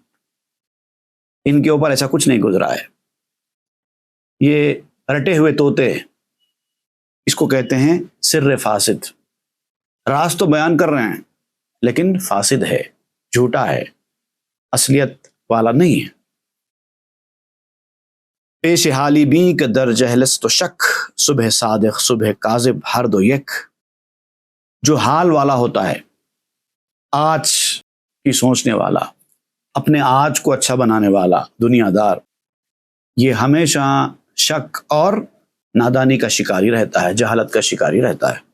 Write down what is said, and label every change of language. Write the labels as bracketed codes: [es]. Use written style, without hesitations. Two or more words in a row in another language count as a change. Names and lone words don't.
[ur] ان کے اوپر ایسا کچھ نہیں گزرا ہے، یہ رٹے ہوئے طوطے، اس کو کہتے ہیں سر فاسد۔ راز تو بیان کر رہے ہیں لیکن فاسد ہے، جھوٹا ہے، اصلیت والا نہیں ہے۔ [fa] پیش حالی بھی کہ در جہلست و شک، صبح صادق صبح کاذب ہر دو یک۔ [ur] جو حال والا ہوتا ہے، آج کی سوچنے والا، اپنے آج کو اچھا بنانے والا دنیا دار، یہ ہمیشہ شک اور نادانی کا شکاری رہتا ہے، جہالت کا شکاری رہتا ہے۔